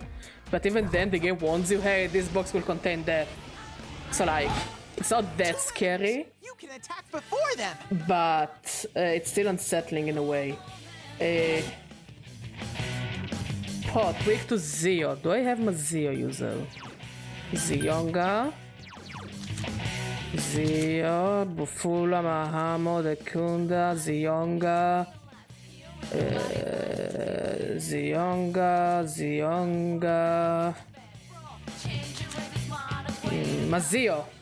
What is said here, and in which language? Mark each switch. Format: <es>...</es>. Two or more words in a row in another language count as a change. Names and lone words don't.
<en>But even then, the game warns you, hey, this box will contain death. So like, it's not that scary. You can attack before them. But it's still unsettling in a way. Pot, weak to Zio. Do I have my Zio user? Zionga. Zio, Bufula, Mahamo, Dekunda, Zionga. Zionga. Mazio.</en>